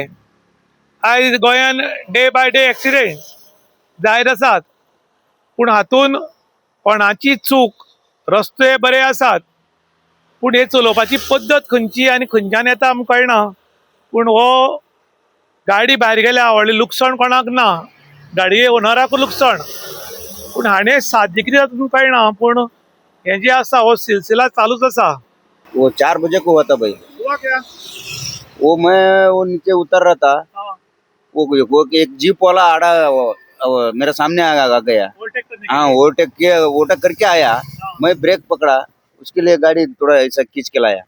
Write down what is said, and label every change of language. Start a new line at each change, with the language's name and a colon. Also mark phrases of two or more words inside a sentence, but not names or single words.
Konkani: आयज गोंयान
English: day by day accident
Konkani: जायत आसात, पूण हातून कोणाची चूक, रस्ते बरे आसात पूण हे चलोवपाची पद्दत खंयची आनी खंयच्यान येता आमकां कळना. पूण हो गाडी भायर गेल्या व्हडलें लुकसाण कोणाक ना, गाडये ओनराकूय लुकसाण, पूण हाणें साध्य कितें जाता तुमकां कळना. पूण हें जें आसा हो सिलसिला चालूच आसा.
Hindi: वो 4 बजे को हुआ था भाई। हुआ क्या? वो नीचे उतर रहा था। वो एक जीप वाला मेरे सामने आ गया। ओवरटेक करने के हाँ, लिए? ओवरटेक करके आया। मैं ब्रेक पकड़ा, उसके लिए गाड़ी थोड़ा ऐसा खींच के लाया।